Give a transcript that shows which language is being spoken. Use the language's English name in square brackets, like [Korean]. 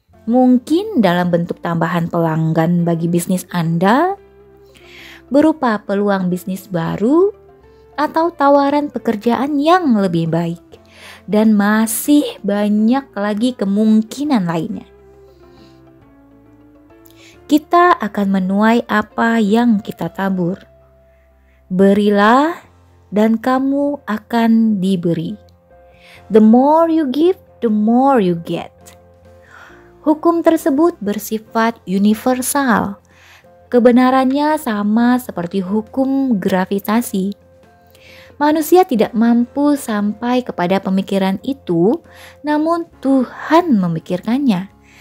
[Indonesian] Mungkin dalam bentuk tambahan pelanggan bagi bisnis Anda, berupa peluang bisnis baru, atau tawaran pekerjaan yang lebih baik, dan masih banyak lagi kemungkinan lainnya. Kita akan menuai apa yang kita tabur. Berilah dan kamu akan diberi. [English] The more you give, the more you get. [Indonesian] Hukum tersebut bersifat universal. Kebenarannya sama seperti hukum gravitasi. Manusia tidak mampu sampai kepada pemikiran itu, namun Tuhan memikirkannya.